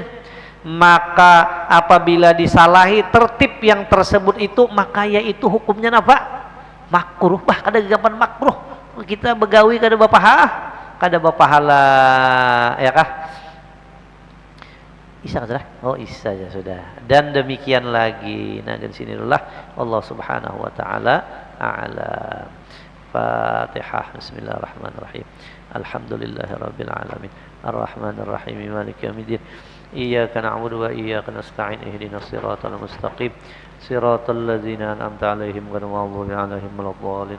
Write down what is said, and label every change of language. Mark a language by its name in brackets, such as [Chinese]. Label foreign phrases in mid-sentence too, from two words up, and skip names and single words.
[Malay] Maka apabila disalahi tertib yang tersebut itu, maka yaitu hukumnya apa? Makruh. [Banjar] Bah kada gampang makruh, kita begawi kada bapahala ya kah. Isa sudah? Oh isa ya sudah. Dan demikian lagi. Nah dari sinilah [Arabic] الله سبحانه وتعالى أعلم. [Banjar] Fatihah. [Arabic] بسم الله الرحمن الرحيم. الحمد لله رب العالمين. الرحمن الرحيم. مالك يوم الدين. إياك نعبد وإياك نستعين. اهدنا الصراط المستقيم. صراط الذين أنعمت عليهم غير المغضوب عليهم ولا الضالين.